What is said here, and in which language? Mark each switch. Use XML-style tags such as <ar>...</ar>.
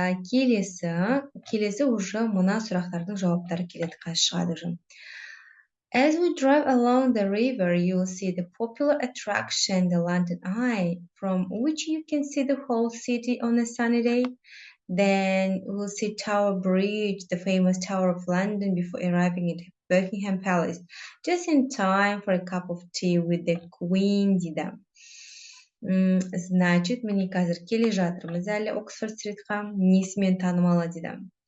<kk>Келесі уже мына сұрақтардың жауаптары келеді, қазір шығады жын.</kk> <en>As we drive along the river, you will see the popular attraction, the London Eye, from which you can see the whole city on a sunny day. Then we'll see Tower Bridge, the famous Tower of London, before arriving at Buckingham Palace, just in time for a cup of tea with the Queen</en> <kk>дейді.</kk> <ru>Значит,</ru> <kk>міне қазір келе жатырмыз әлі Оксфорд Стритқа, несімен танымалы дейді.</kk>